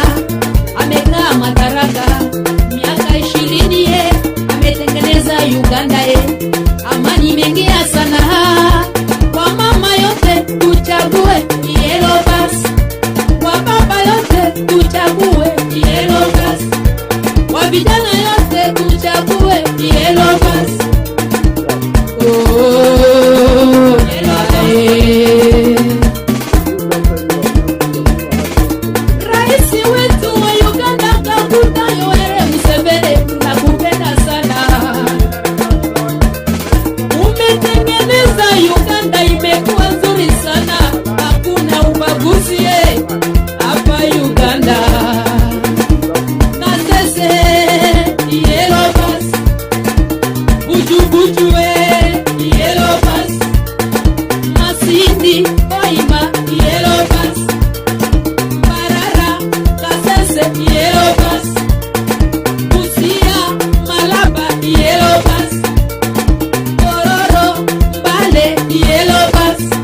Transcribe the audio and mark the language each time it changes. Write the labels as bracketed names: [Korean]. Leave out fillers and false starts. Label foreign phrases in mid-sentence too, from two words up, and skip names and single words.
[Swahili] Amekaa madaraka miaka 20, ametengeneza Uganda amani mengia sana. Kwa mama yote tuchague [English] yellow bus, [Swahili] kwa baba yote tuchague [English] yellow bus, [Swahili] kwa vijana yote tuchague [English] yellow bus. Oh, yellow bus. [Swahili] Rais wetu wa Uganda Kaguta Yoweri Museveni, nakupenda sana. Umetengeneza Uganda imekuwa nzuri sana, hakuna ubaguzi hapa Uganda. [English] Kasese yellow bus, Bujubuju yellow bus, Masindi Koima yellow bus, Mbarara Kasese yellow bus, Busia Malaba yellow bus, Tororo Mbale yellow bus,